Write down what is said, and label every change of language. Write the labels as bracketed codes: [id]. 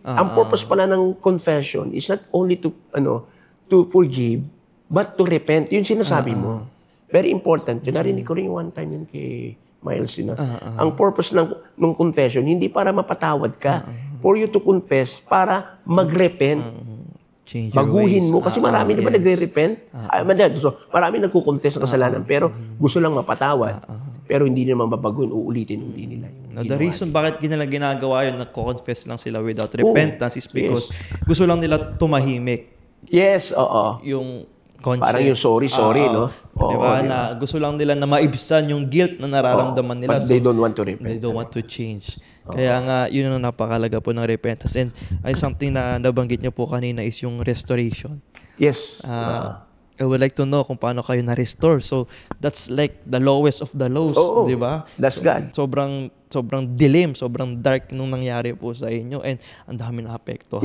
[tl] Ang [en] purpose [tl] pala ng [en] confession is not only to forgive, but to repent. [tl] Yun sinasabi mo. [en] Very important. [tl] Yun, narinig ko rin one time yun kay Miles. Ang purpose ng confession, hindi para mapatawad ka. [en] For you to confess, [tl] para mag-repent. Baguhin mo. Kasi marami na ba nagre-repent? So, marami nagkukonfess ng kasalanan, pero gusto lang mapatawad. Pero hindi naman babaguhin, uulitin nila. [en] The reason [tl] bakit nila ginagawa yun, nagko-confess lang sila [en] without repentance is because [tl] gusto lang nila tumahimik. Yes, oo. Yung conscience. Parang yung sorry, no? Di ba? Na gusto lang nila na maibsan yung guilt na nararamdaman nila. [en] But they don't want to repent. They don't want to change. [tl] Kaya nga, yun ang napakalaga po ng repentance. And ay something na nabanggit niyo po kanina is yung restoration. [en] Yes. I would like to know [tl] kung paano kayo na-restore. [en] So, that's like the lowest of the lows, [tl] di ba? [en] That's God. [tl] Sobrang dilim, sobrang dark nung nangyari po sa inyo [en] and [tl] ang dami na apekto.